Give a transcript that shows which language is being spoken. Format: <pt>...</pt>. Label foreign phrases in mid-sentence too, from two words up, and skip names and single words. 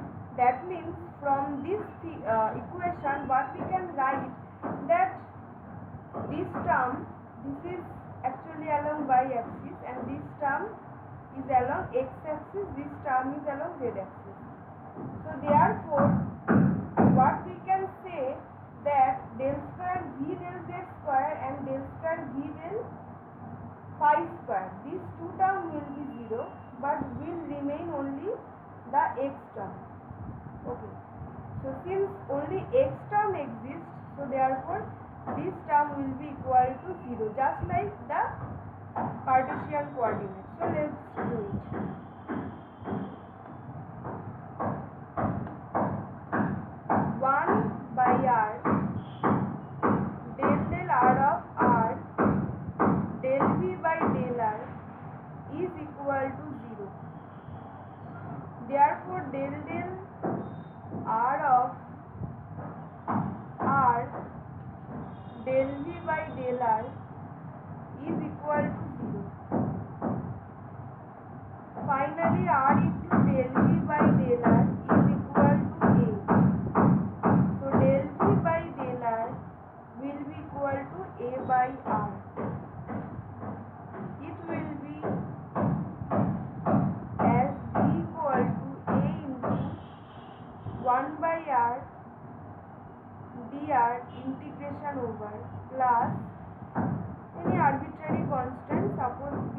<en>That means from this equation what we can write, that this term, this is actually along y-axis and this term is along x-axis, this term is along z-axis. So therefore what we can say, that del square v del z square and del square v del phi square, these two terms will be 0 but will remain only the x term. Okay, so since only x term exists, so therefore this term will be equal to 0, just like the Cartesian coordinates. So let's do it. By r del r of r del v by del r is equal to 0. Therefore del r of r del v by del r is equal to 0. Finally r into del v by del r is equal to a. So del v by del r will be equal to a by r. It will be as v equal to a into 1 by r dr integration over plus any arbitrary constant, suppose b.</en>